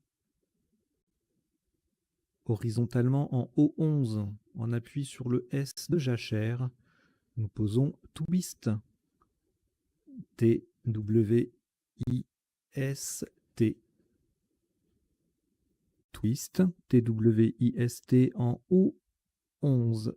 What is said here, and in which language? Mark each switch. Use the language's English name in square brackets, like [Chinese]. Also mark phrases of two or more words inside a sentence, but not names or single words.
[French] Horizontalement en O11, on appuie sur le S de jachère. Nous posons twist. T-W-I-S-T. Twist. T-W-I-S-T en O11.